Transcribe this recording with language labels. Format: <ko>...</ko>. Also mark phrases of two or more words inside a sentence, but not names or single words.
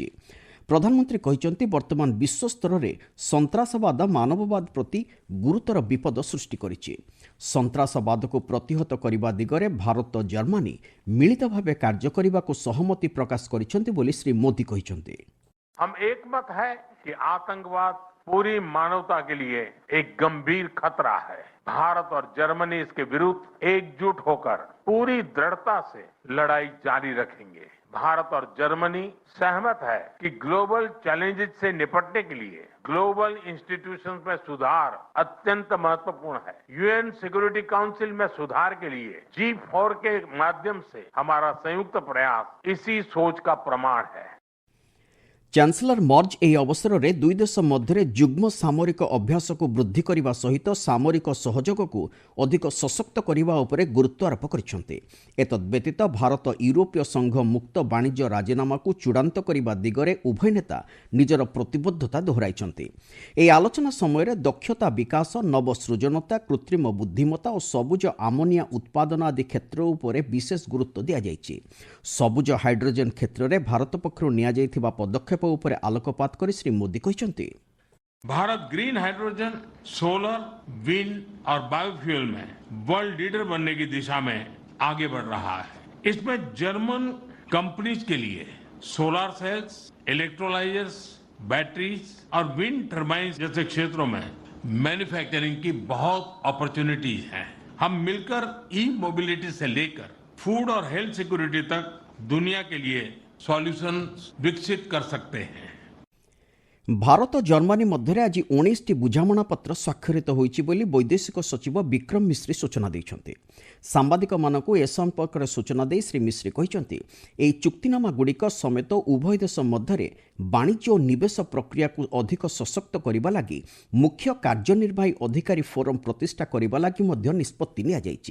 <or>ପ୍ରଧାନମନ୍ତ୍ରୀ କହିଛନ୍ତି, ବର୍ତ୍ତମାନ ବିଶ୍ୱସ୍ତରରେ ସନ୍ତାସବାଦ ମାନବବାଦ ପ୍ରତି ଗୁରୁତର ବିପଦ ସୃଷ୍ଟି କରିଛି। ସନ୍ତାସବାଦକୁ ପ୍ରତିହତ କରିବା ଦିଗରେ ଭାରତ ଓ ଜର୍ମାନୀ ମିଳିତ ଭାବେ କାର୍ଯ୍ୟ କରିବାକୁ ସହମତି ପ୍ରକାଶ କରିଛନ୍ତି ବୋଲି ଶ୍ରୀ ମୋଦି କହିଛନ୍ତି।</or> <hi>हम एकमत है कि आतंकवाद पूरी मानवता के लिए एक गंभीर खतरा है। भारत और जर्मनी इसके विरुद्ध एकजुट होकर पूरी दृढ़ता से लड़ाई जारी रखेंगे। भारत और जर्मनी सहमत है कि</hi> <en>global challenges</en> <hi>से निपटने के लिए</hi> <en>global institutions</en> <hi>में सुधार अत्यंत महत्वपूर्ण है।</hi> <en>UN Security Council</en> <hi>में सुधार के लिए G4 के माध्यम से हमारा संयुक्त प्रयास इसी सोच का प्रमाण है।</hi> <or>ଚାନ୍ସେଲର ମର୍ଜ ଏହି ଅବସରରେ ଦୁଇ ଦେଶ ମଧ୍ୟରେ ଯୁଗ୍ମ ସାମରିକ ଅଭ୍ୟାସକୁ ବୃଦ୍ଧି କରିବା ସହିତ ସାମରିକ ସହଯୋଗକୁ ଅଧିକ ସଶକ୍ତ କରିବା ଉପରେ ଗୁରୁତ୍ୱାରୋପ କରିଛନ୍ତି। ଏତଦ୍ବ୍ୟତୀତ ଭାରତ ୟୁରୋପୀୟ ସଂଘ ମୁକ୍ତ ବାଣିଜ୍ୟ ରାଜିନାମାକୁ ଚୂଡ଼ାନ୍ତ କରିବା ଦିଗରେ ଉଭୟ ନେତା ନିଜର ପ୍ରତିବଦ୍ଧତା ଦୋହରାଇଛନ୍ତି। ଏହି ଆଲୋଚନା ସମୟରେ ଦକ୍ଷତା ବିକାଶ, ନବସୃଜନତା, କୃତ୍ରିମ ବୁଦ୍ଧିମତ୍ତା ଓ ସବୁଜ ଆମୋନିଆ ଉତ୍ପାଦନ ଆଦି କ୍ଷେତ୍ର ଉପରେ ବିଶେଷ ଗୁରୁତ୍ୱ ଦିଆଯାଇଛି। ସବୁଜ ହାଇଡ୍ରୋଜେନ୍ କ୍ଷେତ୍ରରେ ଭାରତ ପକ୍ଷରୁ ନିଆଯାଇଥିବା ପଦକ୍ଷେପ ଉପରେ ଆଲୋକପାତ କରି ଶ୍ରୀ ମୋଦି କହିଛନ୍ତି,</or> <hi>भारत</hi> <en>green hydrogen, solar, wind</en> <hi>और बायोफ्यूल में</hi> <en>world leader</en> <hi>बनने की दिशा में आगे बढ़ रहा है। इसमें</hi> <en>German companies</en> <hi>के लिए</hi> <en>solar cells, electrolyzers, batteries</en> <hi>और</hi> <en>wind turbine</en> <hi>जैसे क्षेत्रों में मैन्युफैक्चरिंग की बहुत अपॉर्चुनिटीज हैं। हम मिलकर</hi> <en>e mobility</en> <hi>से लेकर फूड और</hi> <en>health security</en> <hi>तक दुनिया के लिए सॉल्यूशन विकसित कर सकते हैं।</hi> <or>ଭାରତ ଜର୍ମାନୀ ମଧ୍ୟରେ ଆଜି 19ଟି ବୁଝାମଣାପତ୍ର ସ୍ୱାକ୍ଷରିତ ହୋଇଛି ବୋଲି ବୈଦେଶିକ ସଚିବ ବିକ୍ରମ ମିଶ୍ରି ସୂଚନା ଦେଇଛନ୍ତି। ସାମ୍ବାଦିକମାନଙ୍କୁ ଏ ସମ୍ପର୍କରେ ସୂଚନା ଦେଇ ଶ୍ରୀ ମିଶ୍ରି କହିଛନ୍ତି, ଏହି ଚୁକ୍ତିନାମାଗୁଡ଼ିକ ସମେତ ଉଭୟ ଦେଶ ମଧ୍ୟରେ ବାଣିଜ୍ୟ ଓ ନିବେଶ ପ୍ରକ୍ରିୟାକୁ ଅଧିକ ସଶକ୍ତ କରିବା ଲାଗି ମୁଖ୍ୟ କାର୍ଯ୍ୟନିର୍ବାହୀ ଅଧିକାରୀ ଫୋରମ୍ ପ୍ରତିଷ୍ଠା କରିବା ଲାଗି ମଧ୍ୟ ନିଷ୍ପତ୍ତି ନିଆଯାଇଛି।</or>